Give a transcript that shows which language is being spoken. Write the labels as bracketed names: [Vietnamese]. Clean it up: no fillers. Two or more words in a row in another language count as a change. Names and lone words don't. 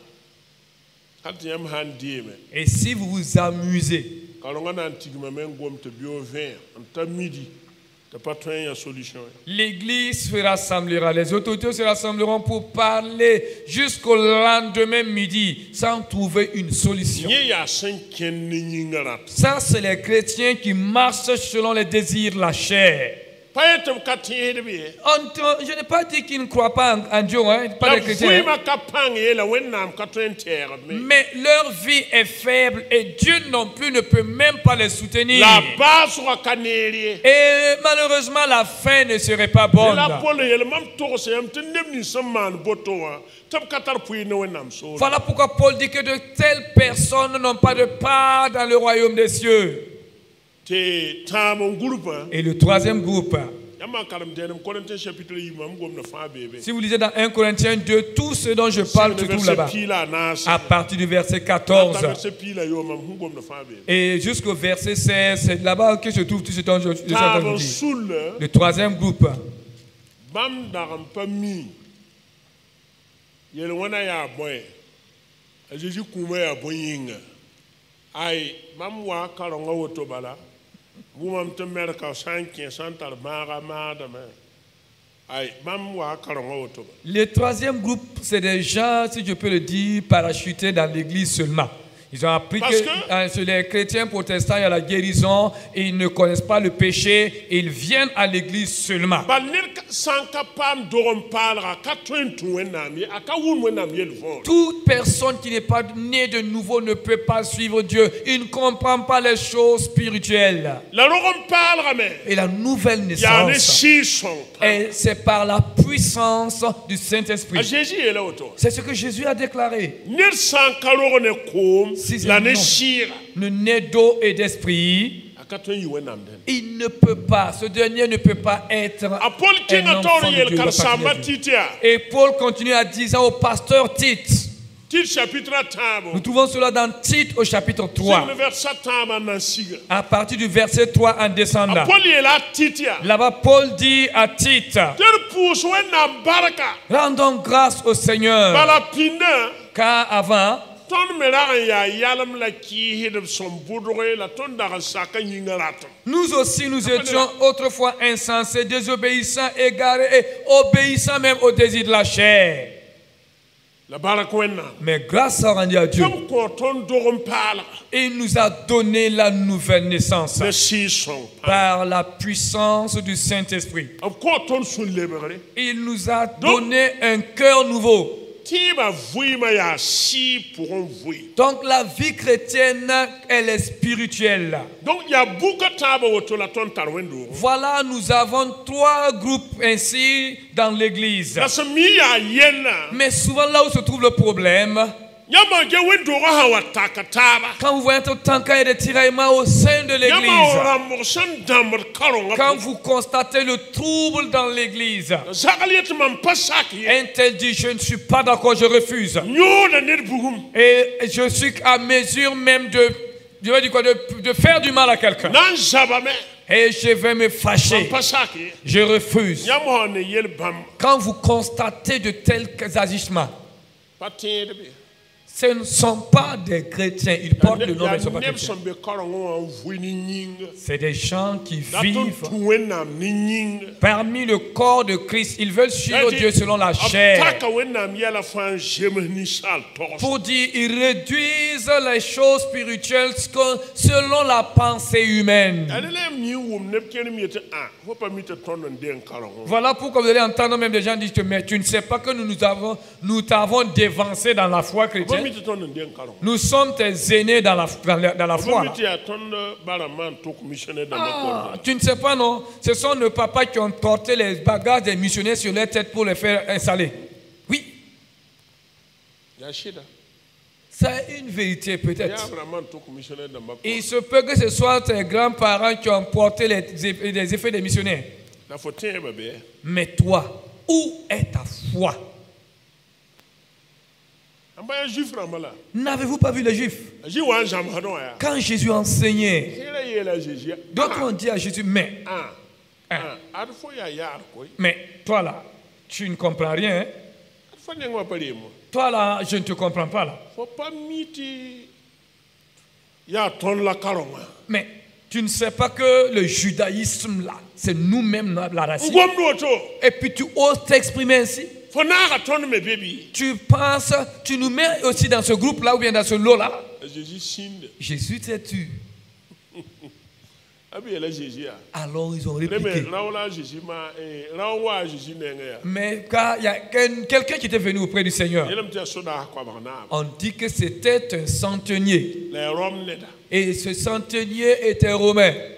[French] Et si vous vous amusez, l'église se rassemblera, les autorités se rassembleront pour parler jusqu'au lendemain midi sans trouver une solution. Ça, c'est les chrétiens qui marchent selon les désirs de la chair. [Mossi] pa etam ka tẽesd bɩ ye [French] Je n'ai pas dit qu'ils ne croient pas en Dieu, hein, pas la des chrétiens. Hein. [Mossi] vɩɩmã ka pãng ye la wẽnnaam ka tõe n tɛɛgd me [French] Mais leur vie est faible et Dieu non plus ne peut même pas les soutenir. [Mossi] la baasgã ka neer ye [French] Et malheureusement, la fin ne serait pas bonne. [Mossi] la pol yel mam togs yam tɩ neb nins sẽn maan boto wã tɩ b ka tar pʋɩɩr ne wẽnnaam soore [French] Voilà pourquoi Paul dit que de telles personnes n'ont pas de part dans le royaume des cieux. [Mossi] tɩ tãab n gurpã [French] Et le troisième groupe, [Mossi] yãmb n karem dẽenem [French] Corinthiens chapitre [Mossi] 8 mam gomda fãa beebe [French] si vous lisez dans 1 Corinthiens 2, tout ce dont je parle se trouve là-bas, [Mossi] pii la a naase [French] à partir du verset 14 [Mossi] verset pii la yo mam sẽn gomda fãa beebe [French] et jusqu'au verset 16, c'est là-bas que se trouve tout ce dont je suis en train [Mossi] tãab [French] de [Mossi] n [French] vous dire. [Mossi] sull [French] Le troisième groupe, [Mossi] bãmb dag n pa mi yel wẽna yaa bõe a Zeezi kũumã yaa bõe-yĩnga ay bãmb wa karengã woto bala bũmam tɩ mɛrka sã n kẽ sã n tar maaga maadame ay bãmb wa karengã woto bala [French] le troisième groupe, c'est des gens, si je peux le dire, parachutés dans l'église seulement. Ils ont appris Parce que sur les chrétiens protestants, il y a la guérison, et ils ne connaissent pas le péché, et ils viennent à l'église seulement. [Mossi] bal ned sã n ka paam dog n paalga ka tõe n tũ wẽnnaam ye a ka wʋm wẽnnaam yel-võor [French] Toute personne qui n'est pas née de nouveau ne peut pas suivre Dieu. Il ne comprend pas les choses spirituelles. [Mossi] la rog n paalgame [French] Et la nouvelle [Mossi] yaa ne [French] naissance, [Mossi] sɩɩg-sõng [French] et c'est par la puissance du [Mossi] a [French] Saint-Esprit. [Mossi] Zeezi yeela woto [French] C'est ce que Jésus a déclaré. [Mossi] ned sã n ka rog ne koom [French] Si c'est [Mossi] la ne [French] non. [Mossi] sɩɩga [French] Le nez d'eau et d'esprit, [Mossi] a ka tõe n yɩ wẽnnaam dẽn [French] il ne peut pas, ce dernier ne peut pas être [Mossi] a Paul [French] un [Mossi] kẽngã [French] enfant [Mossi] taoor [French] de [Mossi] yel [French] Dieu. [Mossi] karen-sãmbã tɩt yaa [French] Et Paul continue à dire au pasteur Tite. [Mossi] tɩt chapitre a tãabo [French] Nous trouvons cela dans Tite au chapitre 3, [Mossi] ne versa tãabã n na n siga [French] à partir du verset 3 en [Mossi] a [French] descendant. [Mossi] Paul yeela a tɩt yaa [French] Là-bas, Paul dit à Tite, [Mossi] tɩ d pʋʋs wẽnnaam barka [French] rendons grâce au Seigneur, [Mossi] bala pĩndã [French] car avant, [Mossi] tõnd me rag n yaa yalem la kɩɩsd b sẽn bʋdge la tõnd dag n sak n yĩngã ratem [French] nous aussi, nous étions autrefois insensés, désobéissants, égarés et obéissants même au désir de la chair. [Mossi] la bark wẽnnaam [French] Mais grâce soit rendue à Dieu, [Mossi] tɩ b kõ tõnd dog n paalga [French] il nous a donné la nouvelle naissance [Mossi] ne sɩɩg-sõng [French] par la puissance du Saint-Esprit. [Mossi] b kõ tõnd sũ-lebgre [French] Il nous a donné un cœur nouveau. [Mossi] tɩɩba vɩɩmã yaa sɩɩ pʋgẽ vɩɩ [French] Donc la vie chrétienne, elle est spirituelle. [Mossi] donc yaa buka tãabã woto la tõnd tar wẽn-doogẽ [French] Voilà, nous avons trois groupes ainsi dans l'église. [Mossi] la sẽn mi yaa yɛlã [French] Mais souvent là où se trouve le problème, [Mossi] yãmba ge wẽn-doogã sã wa tak taaba [French] quand vous voyez tant qu'il y a des tiraillements au sein de [Mossi] yãmba [French] l'église, [Mossi] rãmbg sẽn dãmbd karengã [French] quand vous constatez le trouble dans l'église, [Mossi] zagl yetɩ mam pa sak ye [French] un tel dit je ne suis pas d'accord, je refuse. [Mossi] yõoda ned bugum [French] Et je suis à mesure même de faire du mal à quelqu'un. [Mossi] na n zabame [French] Et je vais me [Mossi] mam [French] fâcher. [Mossi] pa sak ye [French] Je refuse. [Mossi] yãmb sã ne yel bãmb [French] Quand vous constatez de tels agissements, [Mossi] pa tẽed be [French] ce ne sont pas des chrétiens. Ils portent le nom, mais ils ne sont pas [Mossi] neb [French] chrétiens. [Mossi] sẽn be karengẽ wã n vɩ ne yĩnga [French] C'est des gens qui [Mossi] la tõnd [French] vivent [Mossi] tũ wẽnnaam ne yĩnga [French] parmi le corps de Christ. Ils veulent suivre Dieu selon la chair. taka wẽnnaam yɛla fãa n zems ninsaal togs Pour dire, ils réduisent les choses spirituelles selon la pensée humaine. [Mossi] a rela yam nii wʋm neb kẽrem yetɩ fo pa mi tɩ tõnd n deen karengẽ [French] Voilà pourquoi vous allez entendre même des gens dire que mais tu ne sais pas que nous t'avons dévancé dans la foi [Mossi] fo mi [French] chrétienne. [Mossi] tɩ tõnd n deen karengẽ [French] Nous sommes tes aînés dans la [Mossi] fo [French] foi. [Mossi] mi [French] là. [Mossi] tɩ yaa tõnd bara maan tʋk missionnaire dãmbã [French] Ah, [Mossi] kɔrda [French] tu ne sais pas, non? Ce sont nos papas qui ont porté les bagages des missionnaires sur leur tête pour les faire installer. Oui, [Mossi] yaa sɩda [French] c'est une vérité [Mossi] yaa [French] peut-être. [Mossi] bara maan tʋk missionnaire dãmbã [French] Il [Mossi] kɔrda [French] se peut que ce soit tes grands-parents qui ont porté les effets des missionnaires. [Mossi] la fo tẽebã bɩ [French] Mais toi, où est ta foi? [Mossi] n ba yaa juif rãmbã la [French] N'avez-vous pas vu les Juifs? [Mossi] a zĩ wa n zãmsd wã yaa [French] Quand Jésus enseignait, [Mossi] kẽera yeela a Zeezi [French] d'autres ont dit à Jésus, [Mossi] ad fo yaa yaar koy [French] mais toi là, tu ne comprends rien. Hein? [Mossi] ad fo neng wã pa reemã [French] Toi là, je ne te comprends pas là. [Mossi] fo pa mi tɩ yaa tõnd la karengã [French] Mais tu ne sais pas que le judaïsme là, c'est nous-mêmes la [Mossi] n [French] racine. [Mossi] gomd woto [French] Et puis tu oses t'exprimer ainsi. [Mossi] fo naaga tõnd me be bɩ [French] Tu penses, tu nous mets aussi dans ce groupe là ou bien dans ce lot là. [Mossi] a Zeezi sĩnda [French] Jésus t'es tu. Alors ils ont répliqué. Mais quand il y a quelqu'un qui était venu auprès du Seigneur, on dit que c'était un centenier. Et ce centenier était romain.